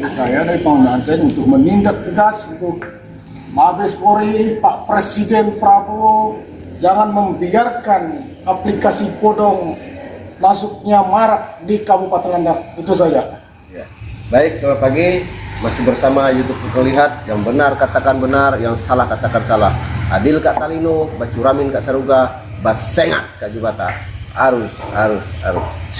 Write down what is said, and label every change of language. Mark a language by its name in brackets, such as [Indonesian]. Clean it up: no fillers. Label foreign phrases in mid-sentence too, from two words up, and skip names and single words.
[Indonesian] Saya dari Pangdam Sen untuk menindak tegas untuk Mabes Polri, Pak Presiden Prabowo jangan membiarkan aplikasi bodong masuknya marak di Kabupaten Landak. Itu saja. Ya. Baik, selamat pagi. Masih bersama YouTube Terlihat. Yang benar katakan benar, yang salah katakan salah. [Kendayan] Adil Kak Talino, Bacuramin Kak Saruga, Basengat Kak Jubata. [Indonesian] Arus.